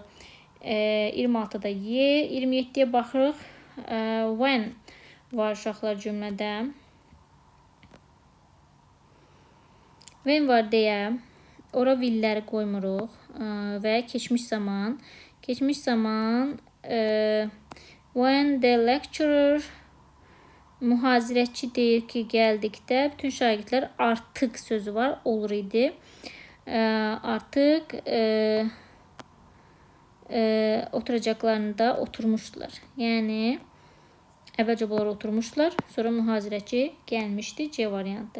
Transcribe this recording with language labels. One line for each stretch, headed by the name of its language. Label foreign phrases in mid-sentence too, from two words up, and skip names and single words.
Azerbaijani: 26-da Y, 27-yə baxırıq. When var uşaqlar cümlədə. When var deyə ora willləri qoymuruq və keçmiş zaman.
English: When the lecturer
Azerbaijani: mühazirətçi deyir ki, gəldikdə bütün şagirdlər artıq sözü var, olur idi. Artıq oturacaqlarında oturmuşdular. Yəni, əvvəlcə bunlar oturmuşdular, sonra mühazirətçi gəlmişdi, C variantı.